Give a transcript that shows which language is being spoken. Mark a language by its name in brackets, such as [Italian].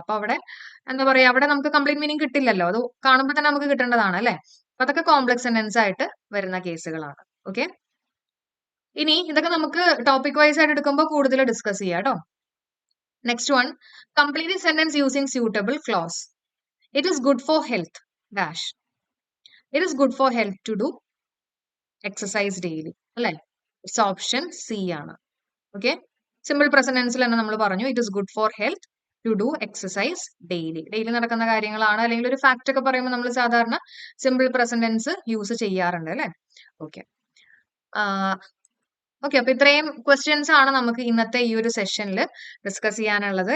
[Malayalam] അപ്പൊ അവിടെ എന്താ പറയാ, അവിടെ നമുക്ക് കംപ്ലീറ്റ് മീനിങ് കിട്ടില്ലല്ലോ. അത് കാണുമ്പോൾ തന്നെ നമുക്ക് കിട്ടേണ്ടതാണ് അല്ലെ? അപ്പൊ അതൊക്കെ കോംപ്ലക്സ് സെന്റൻസ് ആയിട്ട് വരുന്ന കേസുകളാണ്. ഓക്കെ, ഇനി ഇതൊക്കെ നമുക്ക് ടോപ്പിക് വൈസ് ആയിട്ട് എടുക്കുമ്പോൾ കൂടുതൽ ഡിസ്കസ് ചെയ്യാം കേട്ടോ. [English] Next one, complete sentence using suitable clause. It is good for health dash. It is good for health to do exercise daily. [Malayalam] അല്ലെ? ഇറ്റ്സ് ഓപ്ഷൻ സി ആണ്. ഓക്കെ, സിമ്പിൾ പ്രസന്റ് ടെൻസിൽ തന്നെ നമ്മൾ പറഞ്ഞു [English] It is good for health to do exercise daily. [Malayalam] Daily നടക്കുന്ന കാര്യങ്ങളാണ്. അല്ലെങ്കിൽ ഒരു fact ഒക്കെ പറയുമ്പോൾ നമ്മൾ സാധാരണ സിമ്പിൾ പ്രസന്റ് ടെൻസ് യൂസ് ചെയ്യാറുണ്ട് അല്ലെ? ഓക്കെ, ഓക്കെ, അപ്പൊ ഇത്രയും ക്വസ്റ്റ്യൻസ് ആണ് നമുക്ക് ഇന്നത്തെ ഈ ഒരു സെഷനിൽ ഡിസ്കസ് ചെയ്യാനുള്ളത്.